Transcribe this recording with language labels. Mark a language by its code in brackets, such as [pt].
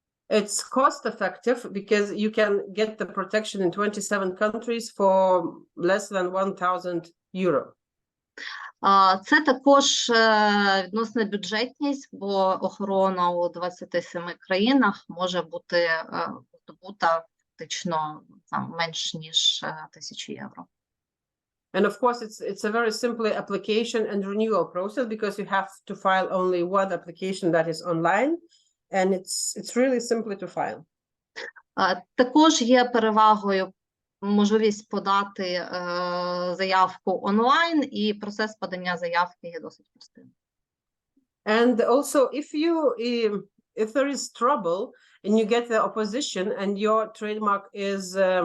[en] It's cost effective because you can get the protection in 27 countries for less than 1,000 euro. [uk] Це також відносна бюджетність, бо охорона у 27 країнах може бути здобута фактично менш ніж 1000 євро. [en] And of course, it's a very simple application and renewal process because you have to file only one application that is online, and it's really simple to file. [uk] Також є перевагою можливість подати заявку онлайн, і процес подання заявки є досить простим. [en] And also, if there is trouble and you get the opposition and your trademark is